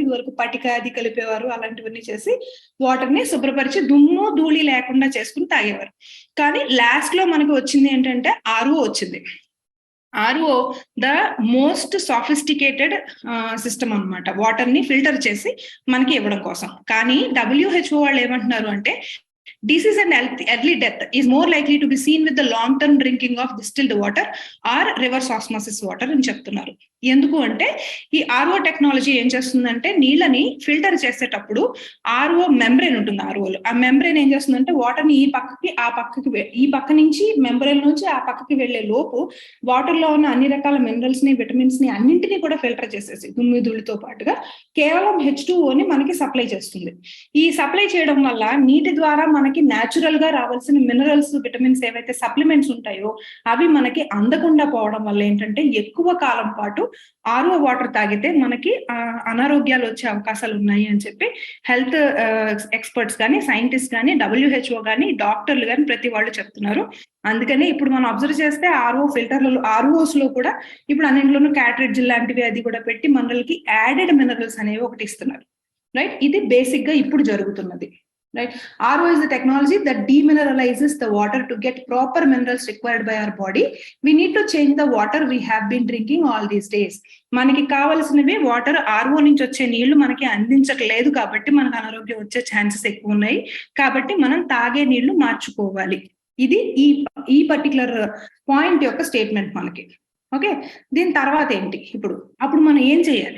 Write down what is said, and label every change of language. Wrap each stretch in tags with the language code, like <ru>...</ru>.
<te>ఇదివరకు పటిక అది కలిపేవారు, అలాంటివన్నీ చేసి వాటర్ ని శుభ్రపరిచి దుమ్ము ధూళి లేకుండా చేసుకుని తాగేవారు. కానీ లాస్ట్ లో మనకి వచ్చింది ఏంటంటే RO వచ్చింది. RO</te> <en>the most sophisticated system</en> <te>అన్నమాట, వాటర్ ని ఫిల్టర్ చేసి మనకి ఇవ్వడం కోసం. కానీ WHO వాళ్ళు ఏమంటున్నారు అంటే</te> <en>disease and early death is more likely to be seen with the long term drinking of distilled water or reverse osmosis water</en> <te>అని చెప్తున్నారు. ఎందుకు అంటే ఈ RO టెక్నాలజీ ఏం చేస్తుందంటే నీళ్ళని ఫిల్టర్ చేసేటప్పుడు RO మెంబ్రెయిన్ ఉంటుంది. ROలో ఆ మెంబ్రెయిన్ ఏం చేస్తుందంటే వాటర్ ని ఈ పక్క నుంచి మెంబ్రెయిన్ నుంచి ఆ పక్కకి వెళ్లే లోపు వాటర్ లో ఉన్న అన్ని రకాల మినరల్స్ ని విటమిన్స్ ని అన్నింటినీ కూడా ఫిల్టర్ చేసేసి దుమ్మిధూళితో పాటుగా కేవలం H2O మనకి సప్లై చేస్తుంది. ఈ సప్లై చేయడం వల్ల నీటి ద్వారా మనకి న్యాచురల్ గా రావాల్సిన మినరల్స్ విటమిన్స్ ఏవైతే సప్లిమెంట్స్ ఉంటాయో అవి మనకి అందకుండా పోవడం వల్ల ఏంటంటే ఎక్కువ కాలం పాటు RO వాటర్ తాగితే మనకి అనారోగ్యాలు వచ్చే అవకాశాలు ఉన్నాయి అని చెప్పి హెల్త్ ఎక్స్పర్ట్స్ కానీ సైంటిస్ట్ కానీ WHO కానీ డాక్టర్లు కానీ ప్రతి వాళ్ళు చెప్తున్నారు. అందుకని ఇప్పుడు మనం అబ్జర్వ్ చేస్తే RO ఫిల్టర్లలో ROs లో కూడా ఇప్పుడు అన్నింటిలోనూ క్యాట్రిడ్జ్ లాంటివి అది కూడా పెట్టి మనకి యాడెడ్ మినరల్స్ అనేవి ఒకటి ఇస్తున్నారు. రైట్, ఇది బేసిక్ గా ఇప్పుడు జరుగుతున్నది.</te> <en>Right, RO is the technology that demineralizes the water to get proper minerals required by our body. We need to change the water we have been drinking all these days.</en> <te>మనకి కావాల్సినవి water RO నుంచి వచ్చే నీళ్లు మనకి అందించట్లేదు కాబట్టి మనకు అనారోగ్యం వచ్చే ఛాన్సెస్ ఎక్కువ ఉన్నాయి. కాబట్టి మనం తాగే నీళ్లు మార్చుకోవాలి. ఇది ఈ పర్టికులర్ పాయింట్ యొక్క స్టేట్మెంట్ మనకి. ఓకే, దీని తర్వాత ఏంటి? అప్పుడు మనం ఏం చేయాలి?</te>